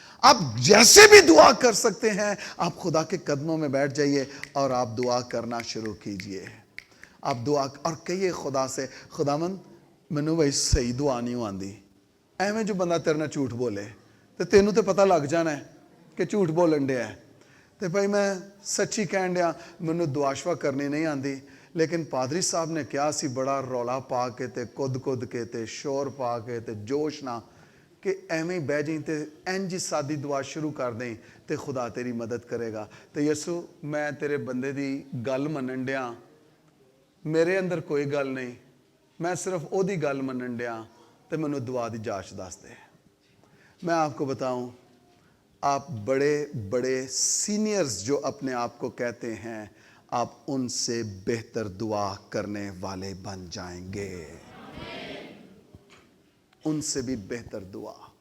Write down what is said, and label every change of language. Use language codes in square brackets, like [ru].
[ur] آپ جیسے بھی دعا کر سکتے ہیں, آپ خدا کے قدموں میں بیٹھ جائیے اور آپ دعا کرنا شروع کیجئے. آپ دعا اور کہیے خدا سے, [pa] خداوند مینوں بھائی صحیح دعا نہیں آندی. ایویں جو بندہ تیرے نال جھوٹ بولے تو تینوں تے پتہ لگ جانا ہے کہ جھوٹ بولن ڈیا ہے. تے بھائی میں سچی کہن ڈیا, مینوں دعا شوا کرنی نہیں آندی, لیکن پادری صاحب نے کیا سی بڑا رولا پا کے تے کد کے تے شور پا کے تے جوش نہ کہ ایویں بہ جائیں تے انج سادی دعا شروع کر دیں تے خدا تیری مدد کرے گا. تے یسو میں تیرے بندے دی گل منن ڈیا, میرے اندر کوئی گل نہیں, میں صرف او دی گل منن ڈیا, تے مینوں دعا دی جاچ دس دے. [ur] میں آپ کو بتاؤں, آپ بڑے بڑے سینئرز جو اپنے آپ کو کہتے ہیں, آپ ان سے بہتر دعا کرنے والے بن جائیں گے, ان سے بھی بہتر دعا.